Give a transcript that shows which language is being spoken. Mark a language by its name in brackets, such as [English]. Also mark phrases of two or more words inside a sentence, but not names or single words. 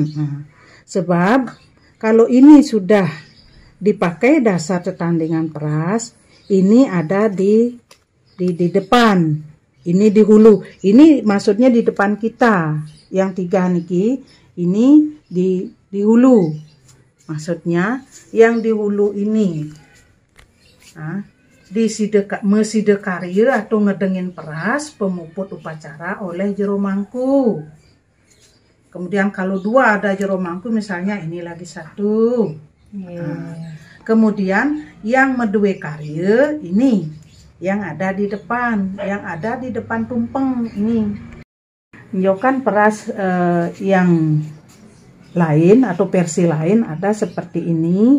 [Indonesian] Nah, sebab kalau ini sudah dipakai dasar tetandingan peras, ini ada di depan. Ini di hulu. Ini maksudnya di depan kita. Yang 3 niki, ini di hulu. Maksudnya yang di hulu ini. Nah, di [Balinese] meside karya [Indonesian] atau ngedengin peras pemuput upacara oleh jero mangku. Kemudian kalau 2 ada jero mangku, misalnya ini lagi 1. Kemudian yang [Balinese] medue karya [Indonesian] ini yang ada di depan, tumpeng ini. Injokan peras yang lain atau versi lain ada seperti ini.